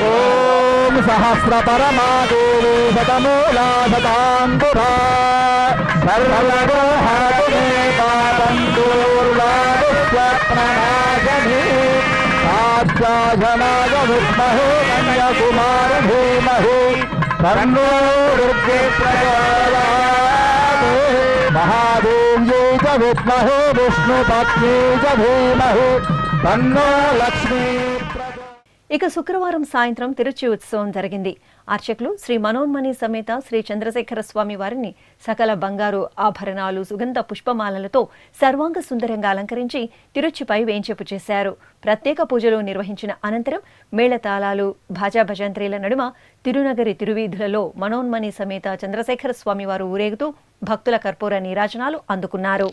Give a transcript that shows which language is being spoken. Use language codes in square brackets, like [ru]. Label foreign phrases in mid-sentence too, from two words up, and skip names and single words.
[sa] ओम सहस्रपरमादेवी शतमूला शतांकुरा सर्वलोहातुमे पापन्तु साक्षाजनाय विद्महे कन्याकुमार धीमहि तन्नो दुर्गे प्रचोदयात् महादेव्यै च विद्महे विष्णुपत्न्यै च धीमहि तन्नो लक्ष्मी। [te] ఇక శుక్రవారం సాయంత్రం తిరుచి ఉత్సవం జరిగింది. అర్చకులు శ్రీ మనోన్మణి సమేత శ్రీ చంద్రశేఖర స్వామి వారిని సకల బంగారు ఆభరణాలు, సుగంధ పుష్పమాలలతో సర్వాంగ సుందరంగా అలంకరించి తిరుచిపై వేంచేపు చేశారు. ప్రత్యేక పూజలు నిర్వహించిన అనంతరం మేళతాళాలు, భాజా భజంత్రీల నడుమ తిరునగరి తిరువీధులలో మనోన్మణి సమేత చంద్రశేఖర స్వామివారు ఊరేగుతూ భక్తుల కర్పూర నీరాజనాలు అందుకున్నారు.